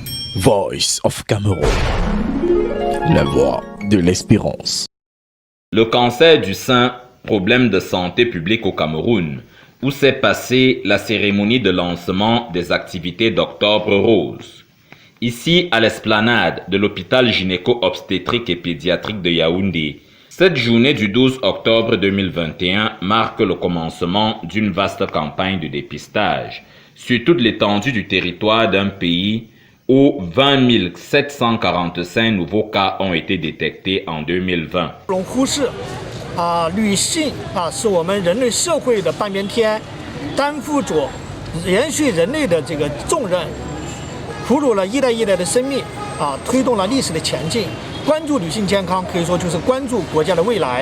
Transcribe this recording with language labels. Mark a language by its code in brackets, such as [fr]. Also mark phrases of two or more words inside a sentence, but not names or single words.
[fr] Voice of Cameroon, la voix de l'espérance. Le cancer du sein, problème de santé publique au Cameroun, où s'est passée la cérémonie de lancement des activités d'Octobre Rose. Ici, à l'esplanade de l'hôpital gynéco-obstétrique et pédiatrique de Yaoundé, cette journée du 12 octobre 2021 marque le commencement d'une vaste campagne de dépistage sur toute l'étendue du territoire d'un pays où 20 745 nouveaux cas ont été détectés en 2020. [zh] 女性是我们人类社会的半边天，担负着延续人类的这个重任，俘虏了一代一代的生命，推动了历史的前进。关注女性健康，可以说就是关注国家的未来。